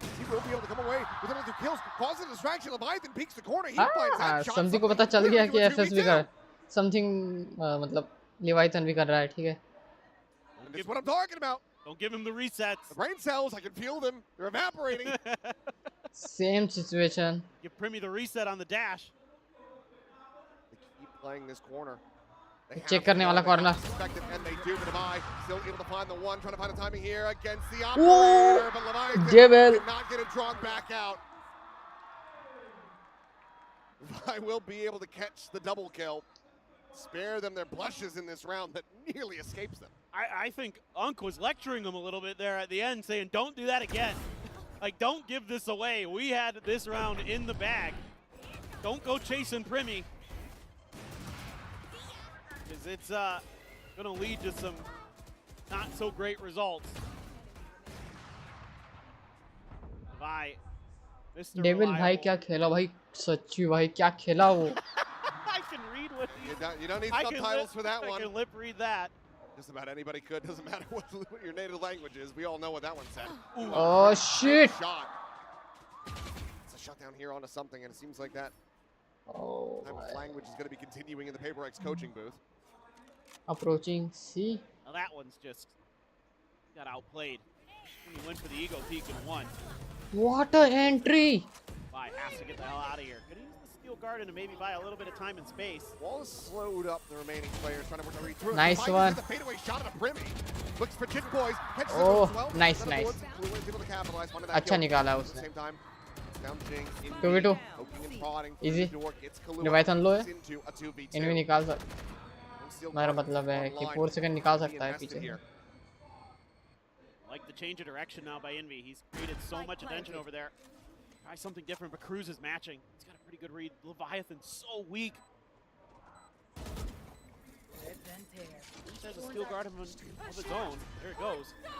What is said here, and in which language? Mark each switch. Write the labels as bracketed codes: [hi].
[en] He will be able to come away with another 2 kills. Causes a distraction. Leviathan peeks the corner. He finds that shot. [hi] Something को पता चल गया कि FS भी कर. Something मतलब Leviathan भी कर रहा है, ठीक है. [en] That's what I'm talking about. Don't give him the resets. The brain cells, I can feel them. They're evaporating. Same situation. Give Primi the reset on the dash. They keep playing this corner. They [hi] Check करने वाला corner. [en] And they do. Levi still able to find the one, trying to find the timing here against the Ooh, operator. But Levi Jebel. cannot get it drawn back out. Levi will be able to catch the double kill. Spare them their blushes in this round that nearly escapes them. I think Unk was lecturing him a little bit there at the end, saying, don't do that again. Like, don't give this away. We had this round in the bag. Don't go chasing Primi. Because it's going to lead to some not so great results. Bye. Mr. [hi] Devil [en] Reliable. [hi] भाई क्या खेला भाई सच्ची भाई क्या खेला वो [en] I can read what you don't need I can subtitles for that I one. can lip read that. Just about anybody could. Doesn't matter what your native language is. We all know what that one said. Ooh, Oh, shit. Shot. It's a shutdown here onto something, and it seems like that type of language is going to be continuing in the PaperX coaching booth. approaching C. Now that one's just got outplayed. He went for the ego peak and won. What a entry. Bye has to get the hell out of here. Could he use the steel garden to maybe buy a little bit of time and space? Wall has slowed up the remaining players, trying to work their way through. Nice one. The fadeaway shot at a Primi. Looks for Jit Boys. Catches it Oh, as well. nice, Another Bullets. Blue is able to capitalize. One of that [hi] अच्छा [en] kill. [hi] निकाला [en] At the [hi] उसने [en] same time, down Jing. 2v2 Poking and prodding. easy Door gets Kahlua [hi] Leviathan low है [en] into a 2v2. [hi] इनमें निकाल सकता मेरा मतलब है कि 4 सेकंड निकाल सकता है पीछे से [en] Like the change of direction now by Envy. He's created so much attention over there. Try something different, but Cruz is matching. He's got a pretty good read. Leviathan's so weak. He has a steel guard of his own. There it goes.